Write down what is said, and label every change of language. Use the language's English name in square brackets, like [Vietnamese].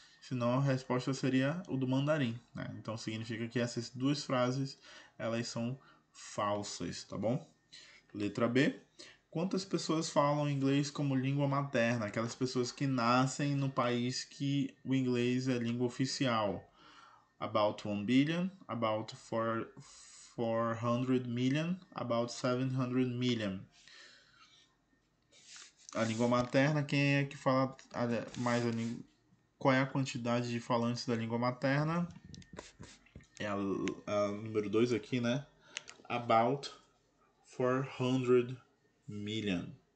[Portuguese] Senão a resposta seria o do mandarim, né? Então significa que essas duas frases elas são falsas, tá bom? Letra B. Quantas pessoas falam inglês como língua materna? Aquelas pessoas que nascem no país que o inglês é língua oficial. [English] About 1 billion, about 400 million, about 700 million. [Portuguese] A língua materna, quem é que fala mais a língua? Qual é a quantidade de falantes da língua materna? É a número 2 aqui, né? [English] About 400 million.